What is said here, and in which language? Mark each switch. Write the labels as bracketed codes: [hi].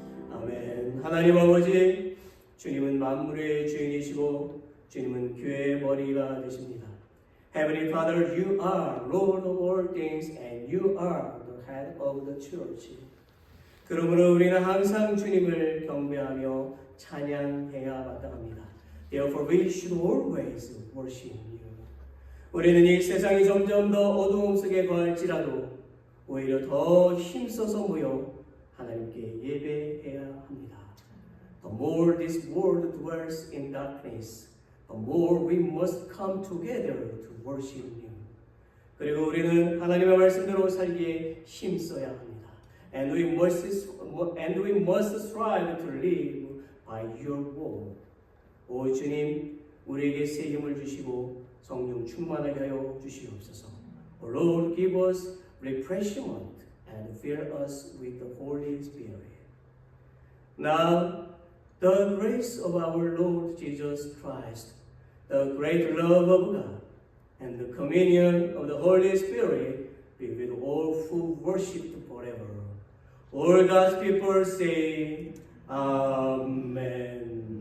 [ko] 아멘. 하나님 아버지, 주님은 만물의 주인이시고 주님은 교회의 머리가 되십니다. [en] Heavenly Father, you are Lord of all things and you are the head of the church. [ko] 그러므로 우리는 항상 주님을 경배하며 찬양해야 마땅합니다. [en] Therefore we should always worship you. [ko] 우리는 이 세상이 점점 더 어두움 속에 거할지라도 오히려 더 힘써서 모여 하나님께 예배해야 합니다. [en] The more this world dwells in darkness, but more we must come together to worship you. [ko] 그리고 우리는 하나님의 말씀대로 살기에 힘써야 합니다. [en] And we must strive to live by your word. [ko] 오 주님, 우리에게 새 힘을 주시고 성령 충만하게 하여 주시옵소서. [en] O Lord, give us refreshment and fill us with the Holy Spirit. Now, the grace of our Lord Jesus Christ, the great love of God, and the communion of the Holy Spirit be with all who worship forever. All God's people say, Amen.